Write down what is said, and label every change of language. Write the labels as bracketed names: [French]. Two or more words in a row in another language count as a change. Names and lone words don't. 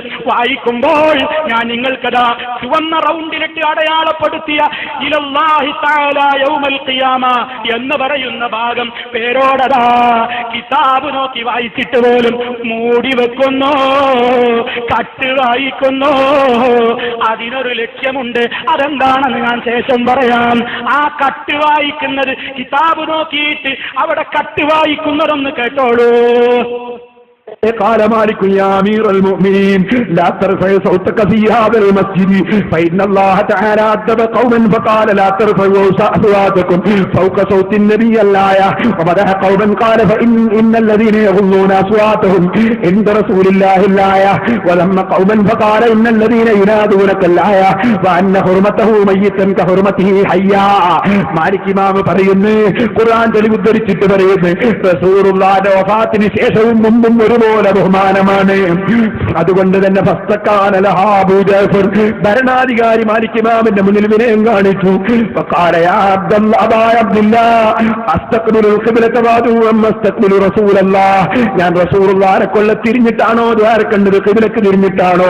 [Malayalam] വായിക്കുമ്പോൾ ഞാൻ നിങ്ങൾക്കതാ ചുവന്ന റൗണ്ടിലിട്ട് അടയാളപ്പെടുത്തിയ [Arabic] إلى الله تعالى يوم القيامة [Malayalam] എന്ന് പറയുന്ന ഭാഗം പേരോടതാ കിതാബ് നോക്കി വായിച്ചിട്ട് പോലും മൂടി വെക്കുന്നു, കട്ട് വായിക്കുന്നു. അതിനൊരു ലക്ഷ്യമുണ്ട്. അതെന്താണെന്ന് ഞാൻ ശേഷം പറയാം. ആ കട്ട് വായിക്കുന്നത്, കിതാബ് നോക്കിയിട്ട് അവിടെ കട്ട് വായിക്കുന്നതൊന്ന് കേട്ടോളൂ. [Arabic] قال مالك يا أمير المؤمنين لا ترفع صوتك في هذا المسجد فإن الله تعالى أدب قوما فقال لا ترفعوا أصواتكم فوق صوت النبي الآية ومدح قوما قال فإن الذين يغضون أصواتهم عند رسول الله الآية ولما قوما فقال إن الذين ينادونك الآية وأن حرمته ميتا كحرمته حيا. [Malayalam] മാലിക് ഇമാം പറയുന്നു, ഖുർആൻ തെളിവുദ്ധരിച്ചിട്ട് പറയുന്നു, റസൂലുള്ളാഹിന്റെ വഫാത്തിന് ശേഷവും മുമ്പും ഒരുപോലെ ബഹുമാനമാണ്. അതുകൊണ്ട് തന്നെ ഭരണാധികാരി മാലിക് ഇമാമിന്റെ മുന്നിൽ വിനയം കാണിച്ചു. ഞാൻ റസൂലുള്ളാഹിനെ കൊല്ല തിരിഞ്ഞിട്ടാണോ ദ്വാരക്കണ്ടത്, ഖിബ്ലക്ക് തിരിഞ്ഞിട്ടാണോ?